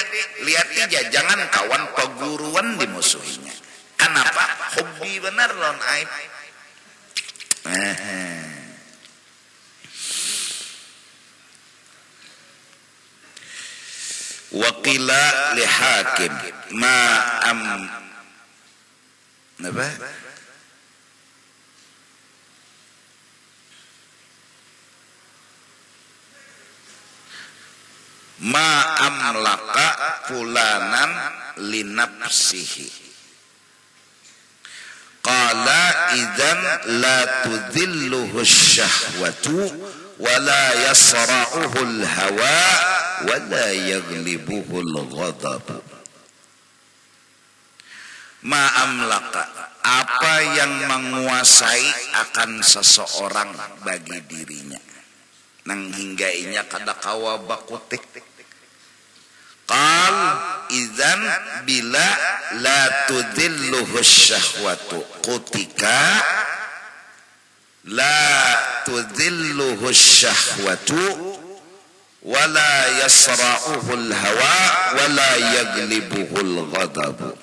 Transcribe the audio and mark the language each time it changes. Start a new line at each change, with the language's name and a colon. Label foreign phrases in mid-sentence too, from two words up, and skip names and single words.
Banjar: Lihat aja, jangan kawan peguruan dimusuhinya. Kenapa? Hobi benar lawan aib.
Arabic: وقيل لحكيم ما أملك فلانا لنفسه. قال إذا لا تضله الشهوة ولا يصرعه الهوى ولا يغلبه الغضب. ما أملك,
Banjar: apa yang menguasai akan seseorang bagi dirinya, nang hinggainya kada kawa bakutik.
Arabic: قال إذا bila لا تضله الشهوة, kutika لا تضله الشهوة ولا يصرعه الهوى ولا يغلبه الغضب.